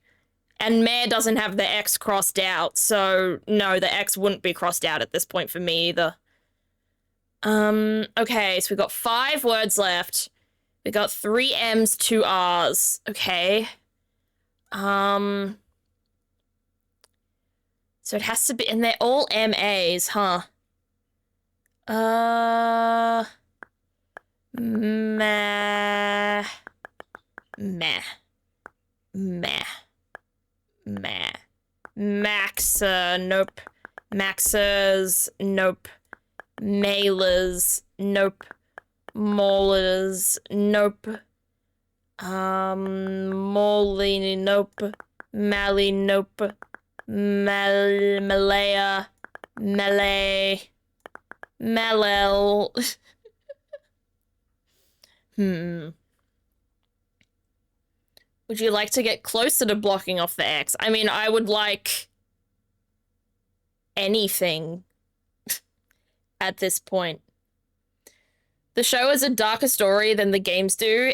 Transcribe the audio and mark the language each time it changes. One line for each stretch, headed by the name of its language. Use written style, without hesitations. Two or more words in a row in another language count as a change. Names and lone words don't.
English: And Mare doesn't have the X crossed out, so no, the X wouldn't be crossed out at this point for me either. Okay, so we've got 5 words left. We got 3 M's, 2 R's. Okay. So it has to be, and they're all MAs, huh? Meh. Meh. Meh. Meh. Maxa, nope. Maxers, nope. Mailers, nope. Maulers, nope. Molly, nope. Mally, nope. Malaya, Malay, Malel. Would you like to get closer to blocking off the X? I mean, I would like anything at this point. The show has a darker story than the games do.